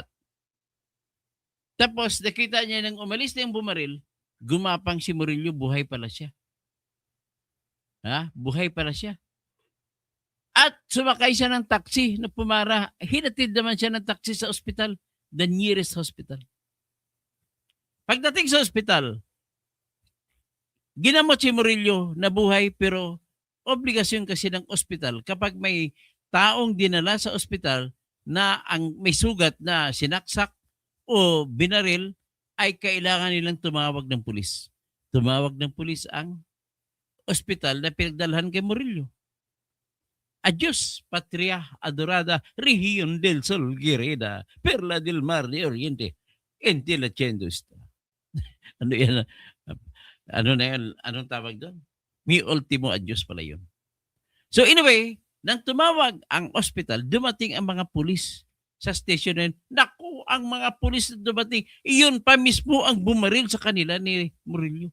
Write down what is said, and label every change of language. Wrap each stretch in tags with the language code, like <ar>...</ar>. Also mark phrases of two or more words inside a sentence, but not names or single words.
<tl>Tapos nakita niya nang umalis na yung bumaril, gumapang si Murillo, buhay pala siya. Buhay pala siya. At sumakay siya ng taxi na pumara. Hinatid naman siya ng taxi sa ospital,</tl> <en>the nearest hospital.</en> <tl>Pagdating sa ospital, ginamot si Murillo na buhay pero obligasyon kasi ng ospital kapag may taong dinala sa ospital na may sugat na sinaksak o binaril ay kailangan nilang tumawag ng pulis. Tumawag ng pulis ang ospital na pinagdalhan kay Murillo.</tl> <es>Adios, patria adorada, región del sol querida, perla del mar de oriente, ente la esta.</es> <tl>Ano yan? Ano na yan? Anong tawag doon? Mi ultimo adios pala yun.</tl> <en>So anyway,</en> <tl>nang tumawag ang ospital, dumating ang mga pulis sa station na yun. Naku, ang mga pulis na dumating, iyon pa mismo ang bumaril sa kanila ni Murillo.</tl>